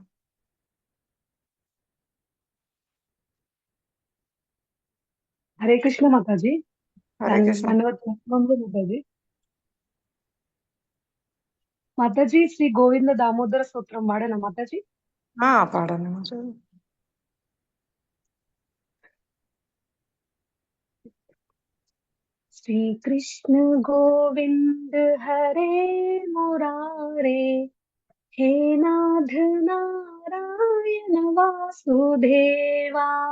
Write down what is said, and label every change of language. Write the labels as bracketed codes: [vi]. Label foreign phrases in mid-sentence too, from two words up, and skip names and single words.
[te] హరే కృష్ణ మాతాజీ. హరే కృష్ణ. మాతాజీ. మాతాజీ శ్రీ గోవింద దామోదర స్తోత్రం వాడేనా మాతాజీ? పాడండి మాతాజీ. [sa] श्री कृष्ण गोविंद हरे मुरारे, हे नाथ नारायण वासुदेवा,